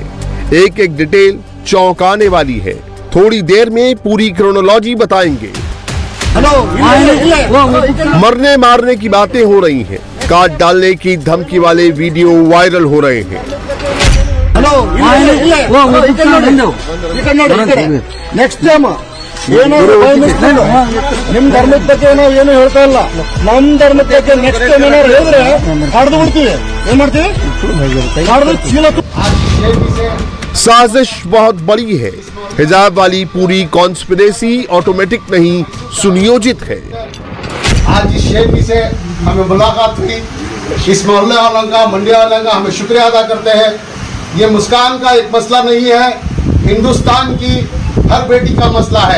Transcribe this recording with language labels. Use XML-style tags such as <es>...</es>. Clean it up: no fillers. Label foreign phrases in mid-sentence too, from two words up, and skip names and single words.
<hi>एक एक डिटेल चौंकाने वाली है। थोड़ी देर में पूरी क्रोनोलॉजी बताएंगे। मरने मारने की बातें हो रही हैं, काट डालने की धमकी वाले वीडियो वायरल हो रहे हैं।</hi> <en>next time</en> <kn>ನಿಮ್ ಧರ್ಮದ ಬಗ್ಗೆ ನಾವು ಏನು ಹೇಳ್ತಾ ಇಲ್ಲ, ನಮ್ ಧರ್ಮದ ಬಗ್ಗೆ</kn> <en>next time</en> <kn>ಏನಾದ್ರು ಹೇಳಿದ್ರೆ ಕಡ್ದು ಬಿಡ್ತೀವಿ. ಏನ್ ಮಾಡ್ತೀವಿ? ಕಡ್ದು ಚೀಲ.</kn> <hi>साजिश बहुत बड़ी है। हिजाब वाली पूरी</hi> <en>conspiracy automatic</en> <hi>नहीं सुनियोजित है। आज इस शेखी से हमें मुलाकात हुई। इस मोहल्ले वालों का, मंडी वालों का हमें शुक्रिया अदा करते हैं। ये मुस्कान का एक मसला नहीं है, हिंदुस्तान की हर बेटी का मसला है।</hi>